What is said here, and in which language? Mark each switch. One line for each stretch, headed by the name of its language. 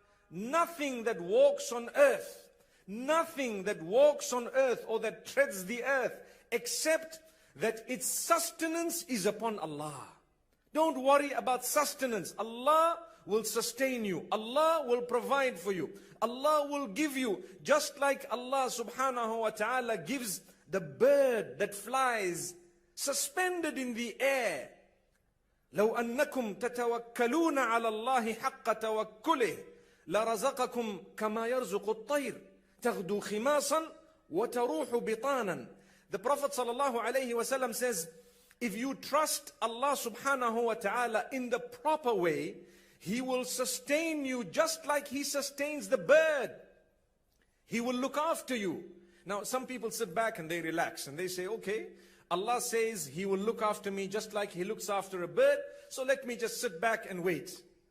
English: Nothing that walks on earth, nothing that walks on earth or that treads the earth, except that its sustenance is upon Allah. Don't worry about sustenance. Allah will sustain you. Allah will provide for you. Allah will give you, just like Allah subhanahu wa ta'ala gives the bird that flies suspended in the air.
Arabic: لو أنكم تتوكلون على الله حق توكله لرزقكم كما يرزق الطير تغدو خماصا وتروح بطانا.
English: The Prophet sallallahu alaihi wasallam says, if you trust Allah subhanahu wa ta'ala in the proper way, He will sustain you just like He sustains the bird. He will look after you. Now some people sit back and they relax and they say, okay, Allah says He will look after me just like He looks after a bird, so let me just sit back and wait.